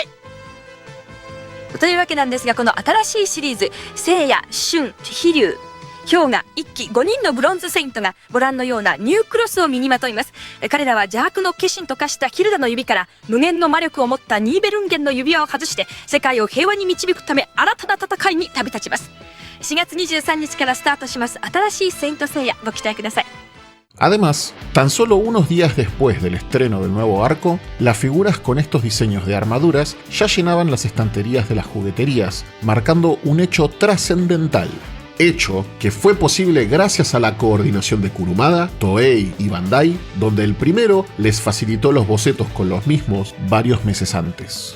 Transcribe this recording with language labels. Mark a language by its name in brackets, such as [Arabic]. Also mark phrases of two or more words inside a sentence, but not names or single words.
[Japanese] というわけなんですが、この新しいシリーズ聖夜、春、飛龍、氷河、一騎5人のブロンズセイントがご覧のようなニュークロスを身にまといます。彼らは邪悪の化身と化したヒルダの指から無限の魔力を持ったニーベルンゲンの指輪を外して世界を平和に導くため新たな戦いに旅立ちます。4月23日からスタートします新しいセイント聖夜、ご期待ください。 [Spanish] Además, tan solo unos días después del estreno del nuevo arco, las figuras con estos diseños de armaduras ya llenaban las estanterías de las jugueterías, marcando un hecho trascendental. Hecho que fue posible gracias a la coordinación de Kurumada, Toei y Bandai, donde el primero les facilitó los bocetos con los mismos varios meses antes.